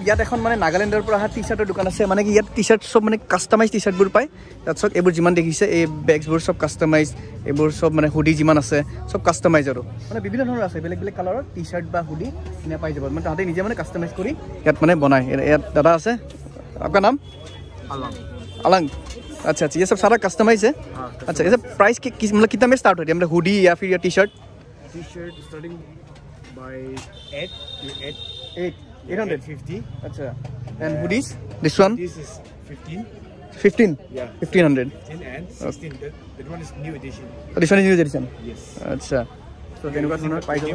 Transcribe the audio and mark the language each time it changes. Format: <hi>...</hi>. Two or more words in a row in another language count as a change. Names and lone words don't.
<as>ইয়াত এখন মানে নাগালেণ্ডৰ পৰা অহা টি চাৰ্টৰ দোকান আছে মানে কি ইয়াত টি চাৰ্ট চব মানে কাষ্টমাইজ টি চাৰ্টবোৰ পায় তাৰপিছত এইবোৰ যিমান দেখিছে এই বেগছবোৰ চব কাষ্টমাইজ এইবোৰ চব মানে হুডি যিমান আছে চব কাষ্টমাইজ আৰু মানে বিভিন্ন ধৰণৰ আছে বেলেগ বেলেগ কালাৰৰ টি চাৰ্ট বা হুডি এনে পাই যাব মানে তাহাঁতে নিজে মানে কাষ্টমাইজ কৰি ইয়াত মানে বনায় ইয়াত দাদা আছে আপোনাৰ নাম अलंग</as> <hi>अच्छा ये सब सारा कस्टमाइज है अच्छा ये सब प्राइस मतलब कितना में स्टार्ट होती है मतलब हुडी या फिर या टी शर्ट</hi> <en>starting by 850</en> <hi>अच्छा</hi> <en>and hoodies this one this is 15 yeah 1500 and 16 that one is new edition this one is new edition yes</en> <hi>अच्छा</hi> <en>so then what is price</en>